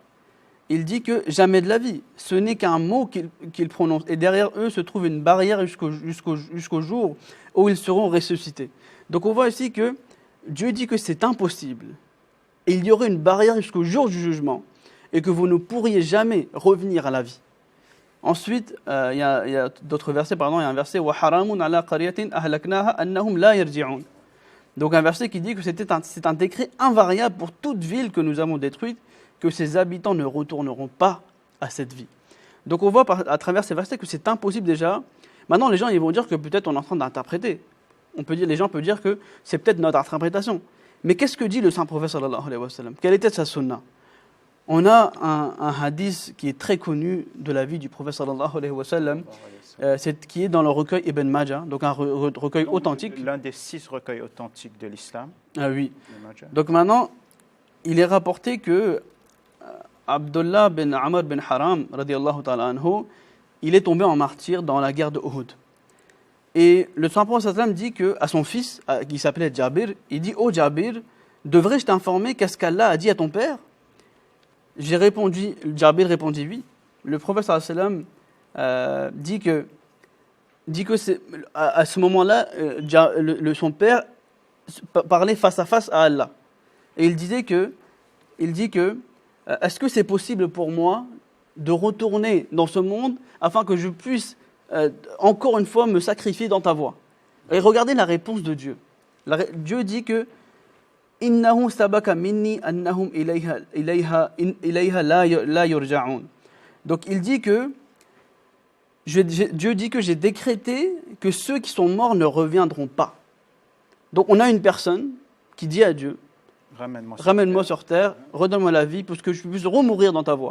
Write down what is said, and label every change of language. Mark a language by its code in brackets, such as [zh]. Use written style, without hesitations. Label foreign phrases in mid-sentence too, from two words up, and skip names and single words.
[fr] Il dit que jamais de la vie, ce n'est qu'un mot qu'il prononce, et derrière eux se trouve une barrière jusqu'au jour où ils seront ressuscités. Donc on voit ici que Dieu dit que c'est impossible, et il y aurait une barrière jusqu'au jour du jugement, et que vous ne pourriez jamais revenir à la vie. Ensuite, il y a d'autres versets, il y a un verset [ar] وحرام على قرية أهلكناها أنهم لا يرجعون. [fr] Donc un verset qui dit que c'est un décret invariable pour toute ville que nous avons détruite, que ses habitants ne retourneront pas à cette vie. Donc on voit à travers ces versets que c'est impossible déjà. Maintenant, les gens ils vont dire que peut-être on est en train d'interpréter. Les gens peuvent dire que c'est peut-être notre interprétation. Mais qu'est-ce que dit le saint prophète [ar] صلى الله عليه وسلم? [fr] Quelle était sa sunna? On a un hadith qui est très connu de la vie du prophète [ar] صلى الله عليه وسلم, [fr] qui est dans le recueil Ibn Majah, donc un recueil authentique. L'un des 6 recueils authentiques de l'islam. Ah oui. Ibn Majah. Donc maintenant, il est rapporté que Abdullah bin Amr bin Haram, [ar] رضي الله تعالى عنه, [fr] il est tombé en martyr dans la guerre de Uhud. Et le saint prophète [ar] صلى الله عليه وسلم [fr] dit à son fils, qui s'appelait Jabir, il dit « Oh Jabir, devrais-je t'informer qu'est-ce qu'Allah a dit à ton père ?» Jabir répondit oui. Le prophète [ar] صلى الله عليه وسلم [fr] dit que à ce moment-là, son père parlait face à face à Allah. Et il dit que est-ce que c'est possible pour moi de retourner dans ce monde afin que je puisse encore une fois me sacrifier dans ta voie? Et regardez la réponse de Dieu. Dieu dit que [ar] إنه سبق مني أنهم إليها لا يرجعون. [fr] Donc il dit que Dieu dit que j'ai décrété que ceux qui sont morts ne reviendront pas. Donc on a une personne qui dit à Dieu, ramène-moi sur terre, redonne-moi la vie pour que je puisse remourir dans ta voie.